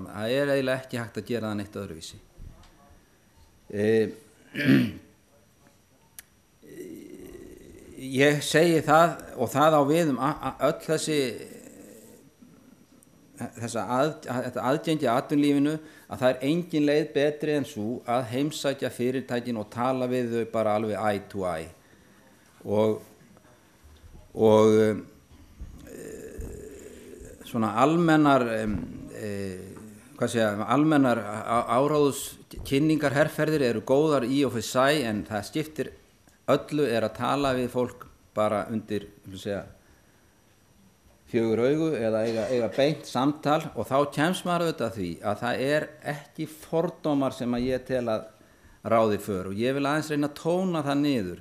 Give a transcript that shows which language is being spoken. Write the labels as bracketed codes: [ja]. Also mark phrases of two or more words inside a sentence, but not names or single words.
[is] Það er eiginlega ekki hægt að gera það neitt öðruvísi. Ég segi það og það á við öll þetta aðgengi að atvinnulífinu að það er engin leið betri en svo að heimsækja fyrirtækin og tala við þau bara alveg [en] eye to eye [is] og svona almennar almennar áráðuskynningar herferðir eru góðar í og fyrir sæ en það skiptir öllu er að tala við fólk bara undir fjögur augu eða eiga beint samtal og þá kemst maður auðvitað því að það er ekki fordómar sem að ég tel að ráði för og ég vil aðeins reyna að tóna það niður.